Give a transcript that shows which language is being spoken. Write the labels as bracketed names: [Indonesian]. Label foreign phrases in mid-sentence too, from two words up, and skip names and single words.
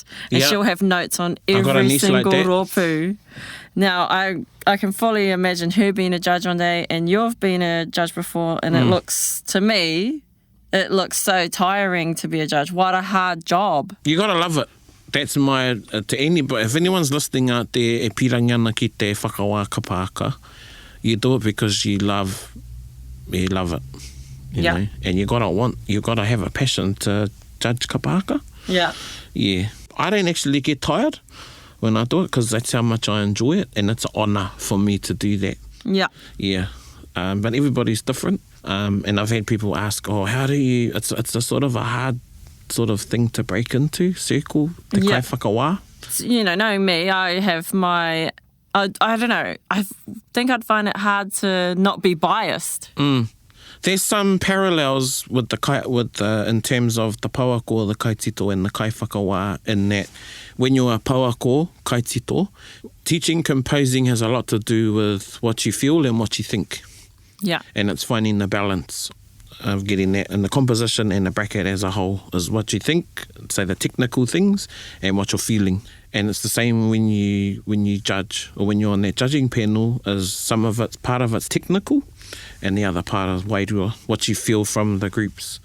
[English] And she'll have notes on every single rōpū. Now, I can fully imagine her being a judge one day, and you've been a judge before, and it looks so tiring to be a judge. What a hard job. You gotta love it. That's my, to anybody, if anyone's listening out there, [Māori] e pirangi ana ki te whakawā kapahaka, [English] you do it because you love it. You know? And you gotta have a passion to judge kapahaka. Yeah. Yeah. I don't actually get tired when I do it because that's how much I enjoy it, and it's an honour for me to do that. Yeah. Yeah. But everybody's different. And I've had people ask, how do you... It's a sort of a hard sort of thing to break into, circle, [Māori] te kai whakawā. [English] You know, knowing me, I have my... I don't know. I think I'd find it hard to not be biased. There's some parallels with in terms of the pauako, the kaitito, and the [Māori] kai whakawā, [English] in that when you're a [Māori] pauako, kaitito, [English] teaching composing has a lot to do with what you feel and what you think. Yeah. And it's finding the balance of getting that. And the composition and the bracket as a whole is what you think, say the technical things, and what you're feeling. And it's the same when you judge, or when you're on that judging panel, is part of it's technical, and the other part is wairua, what you feel from the groups.